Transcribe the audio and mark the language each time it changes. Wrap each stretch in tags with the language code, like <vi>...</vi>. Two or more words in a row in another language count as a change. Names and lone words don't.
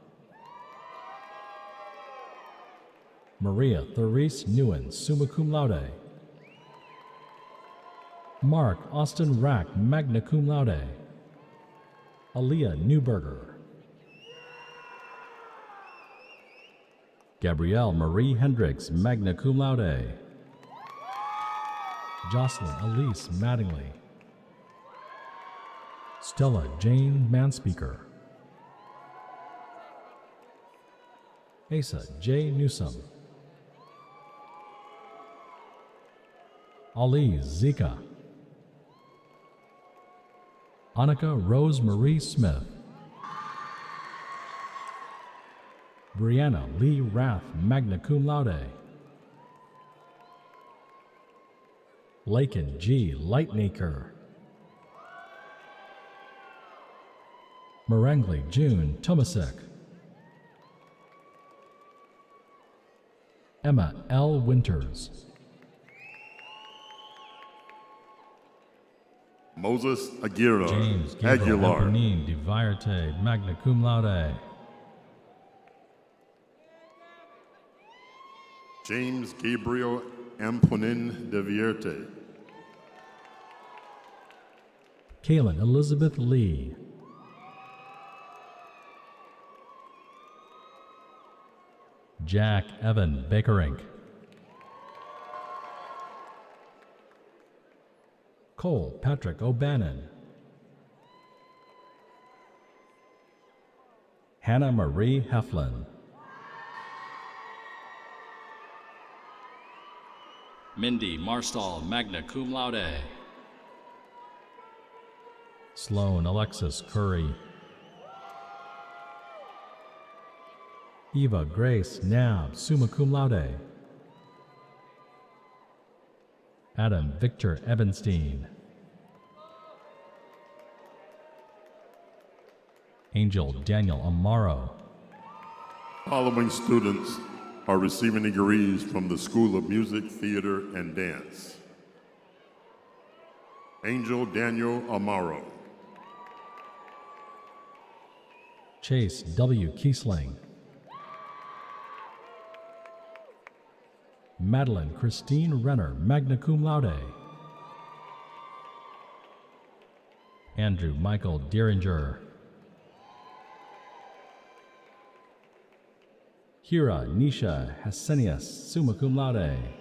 <en>Maria Therese Newen,</en> <la>summa cum laude.</la> <en>Mark Austin Rack,</en> <la>magna cum laude.</la> <en>Aaliyah Newberger. Gabrielle Marie Hendricks,</en> <la>magna cum laude.</la> <en>Jocelyn Elise Mattingly. Stella Jane Manspeaker. Asa J. Newsom. Ali Zika. Annika Rose Marie Smith. Brianna Lee Rath,</en> <la>magna cum laude.</la> <en>Lakin G. Lightnaker. Marengli June Tomasek. Emma L. Winters. Moses Aguirre. James Gabriel Aguilar. Eponine de Vierte,</en> <la>magna cum laude.</la> <en>James Gabriel Amponin de Vierte. Kaylin Elizabeth Lee. Jack Evan Bakerink. Cole Patrick O'Bannon. Hannah Marie Heflin. Mindy Marstall,</en> <la>magna cum laude.</la> <en>Sloan Alexis Curry. Eva Grace Nab,</en> <la>summa cum laude.</la> <en>Adam Victor Ebenstein. Angel Daniel Amaro. Following students are receiving degrees from the School of Music, Theater, and Dance. Angel Daniel Amaro. Chase W. Kiesling. Madeline Christine Renner,</en> <la>magna cum laude.</la> <en>Andrew Michael Dieringer. Hira Nisha Hasenius,</en> <la>summa cum laude.</la>